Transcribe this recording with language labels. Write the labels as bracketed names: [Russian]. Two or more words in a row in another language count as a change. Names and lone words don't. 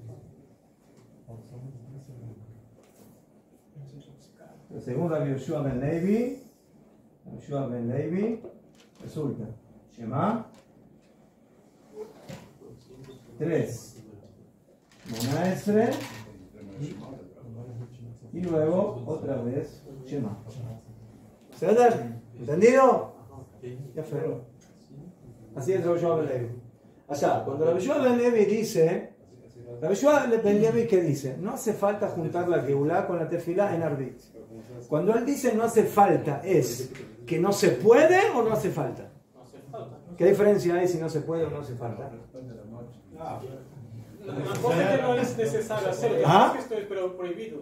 [Spanish] Según Rabbi Yoshua ben Levi, resulta Shema 3 Shmona Esre y luego otra vez Shema. ¿Entendido? Ya fue. Así es Rabbi Yoshua ben Levi. O sea, cuando Rabbi Yoshua ben Levi dice, Rabbi Yoshua ben Levi, ¿qué dice? No hace falta juntar la Geulá con la Tefilá en Arbit. Cuando él dice no hace falta, ¿es que no se puede o no hace falta? ¿Qué diferencia hay si no se puede o no hace falta? La cosa es que no es necesario hacerlo, es que esto es prohibido.